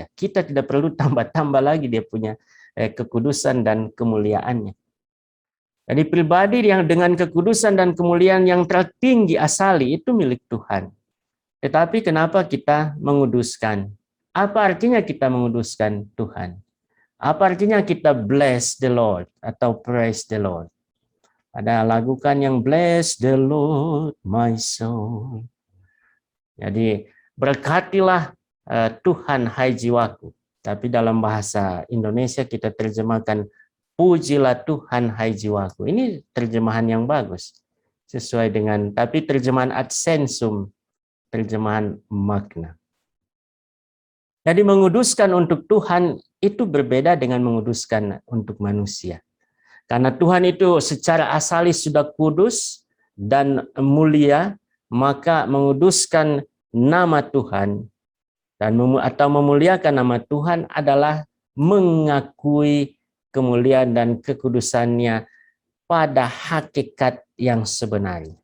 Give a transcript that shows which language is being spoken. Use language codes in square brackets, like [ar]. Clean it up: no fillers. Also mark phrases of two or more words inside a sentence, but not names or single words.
[id] Kita tidak perlu tambah-tambah lagi dia punya kekudusan dan kemuliaannya. Jadi pribadi yang dengan kekudusan dan kemuliaan yang tertinggi asali itu milik Tuhan. Tetapi kenapa kita menguduskan? Apa artinya kita menguduskan Tuhan? Apa artinya kita [en] bless the Lord [id] atau [en] praise the Lord? [id] Ada lagu kan yang [en] bless the Lord my soul. [id] Jadi berkatilah Tuhan hai jiwaku. Tapi dalam bahasa Indonesia kita terjemahkan pujilah Tuhan hai jiwaku. Ini terjemahan yang bagus. Sesuai dengan, tapi terjemahan [la] ad sensum, [id] terjemahan makna. Jadi menguduskan untuk Tuhan itu berbeda dengan menguduskan untuk manusia. Karena Tuhan itu secara asali sudah kudus dan mulia, maka menguduskan nama Tuhan dan atau memuliakan nama Tuhan adalah mengakui kemuliaan dan kekudusannya pada hakikat yang sebenarnya.